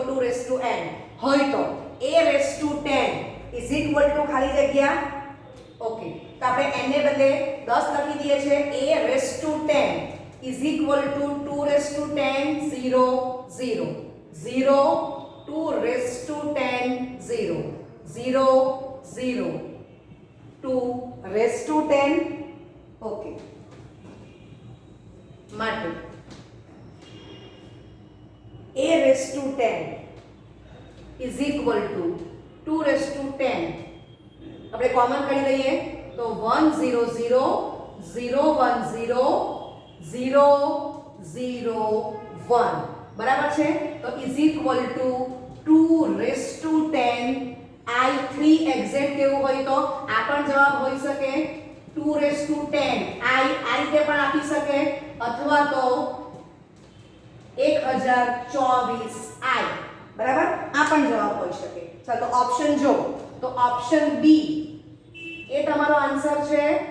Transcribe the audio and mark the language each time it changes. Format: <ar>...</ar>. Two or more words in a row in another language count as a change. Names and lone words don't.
<gu>2n હોય તો a⁻10</gu> <en>is equal to</en> <gu>ખાલી જગ્યા ઓકે તો આપણે n ને બદલે 10 લખી દઈએ છે a⁻10</gu> <en>is equal to</en> <gu>210 0 0 0 210 0 0 0 210 ઓકે માટે</gu> <en>a⁻10 is equal to 210</en> <gu>આપણે કોમન કરી દઈએ તો 1 0 0 0 1 0 0 0 1 બરાબર છે તો</gu> <en>is equal to</en> <gu>210 I3 એક્ઝેક્ટ કેવું હોય તો આ પણ જવાબ હોઈ શકે 210 I આ રીતે પણ આપી શકે અથવા તો 1024 I બરાબર આ પણ જવાબ હોઈ શકે ચાલો તો ઓપ્શન જો તો</gu> <en>option B</en> <gu>એ તમારો આન્સર છે</gu>